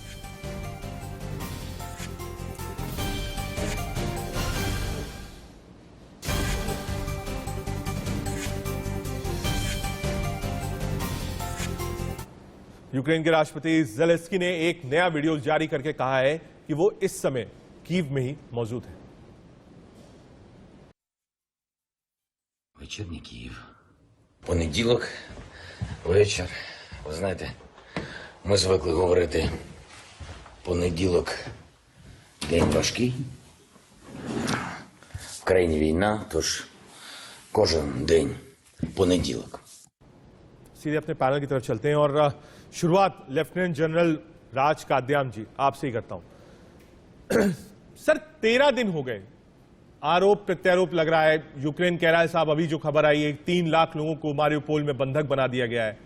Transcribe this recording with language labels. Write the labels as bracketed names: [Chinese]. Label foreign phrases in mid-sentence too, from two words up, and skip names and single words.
[Hindi] यूक्रेन के राष्ट्रपति ज़ेलेंस्की ने एक नया वीडियो जारी करके कहा है कि वो इस समय कीव में ही मौजूद है। [Ukrainian] Вечірній Київ. Понеділок, вечір. Ви знаєте, ми звикли говорити понеділок – день важкий. В країні війна, тож кожен день понеділок. [Hindi] सीधे अपने पैनल की तरफ चलते हैं और शुरुआत लेफ्टिनेंट जनरल राज काद्यान जी आपसे ही करता हूं। सर, 13 दिन हो गए, आरोप प्रत्यारोप लग रहा है। यूक्रेन कह रहा है साहब अभी जो खबर आई है 3 लाख लोगों को मारियुपोल में बंधक बना दिया गया है।